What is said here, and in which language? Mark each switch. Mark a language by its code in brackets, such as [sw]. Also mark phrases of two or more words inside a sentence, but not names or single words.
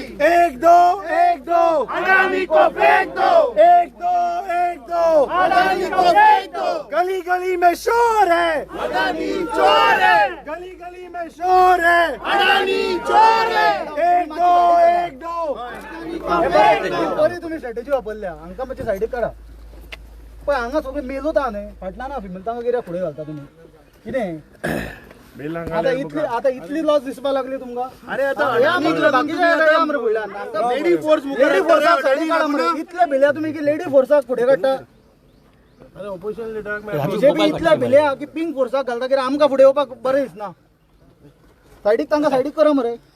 [hi] एक दो, एक दो, अडानी को फेंक दो, एक दो, एक दो। अडानी को फेंक दो। गली गली में शोर है, अडानी चोर है, गली गली में शोर है। अडानी चोर है। एक दो, एक दो। [kok] बरी तुम्ही स्ट्रॅटेजी वापरल्या हांका मातशे सायडीक काडा पण हांगा सगळे मेलो ता न्ही फाटला ना फिमेल तांकां कित्याक फुडें घालता तुमी कितें आता इतली लॉस दिसपाक लागली तुमकां अरे आता लेडी फोर्साक सायडीक काडा मरे इतले भिल्या तुमी की लेडी फोर्साक फुडें काडटा बीजेपी इतल्या भिल्या की पिंक फोर्साक घालता कित्याक आमकां फुडें येवपाक बरें दिसना सायडीक तांकां सायडीक करा मरे